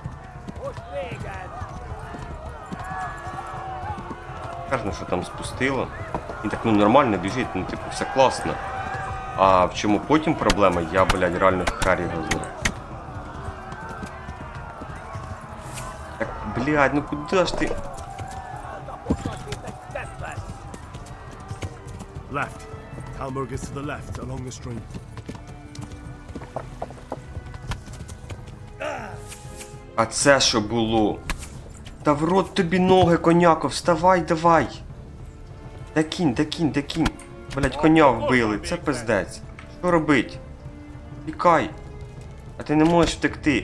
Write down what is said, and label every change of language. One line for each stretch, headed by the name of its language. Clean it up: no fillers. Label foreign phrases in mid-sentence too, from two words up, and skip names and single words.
Ukrainian: Кажно, що там спустило. І так, ну, нормально біжить, ну, типу, все класно. А в чому потім проблема, я, блядь, реально хар його знаю. Так, блядь, ну куди ж ти?
English: Left. Talmberg is to the left, along the stream.
Ukrainian: А це що було? Та в рот тобі ноги, коняко, вставай, давай! Де кінь, де кінь, де кінь? Блять, коня вбили, це пиздець. Що робить? Тікай! А ти не можеш втекти.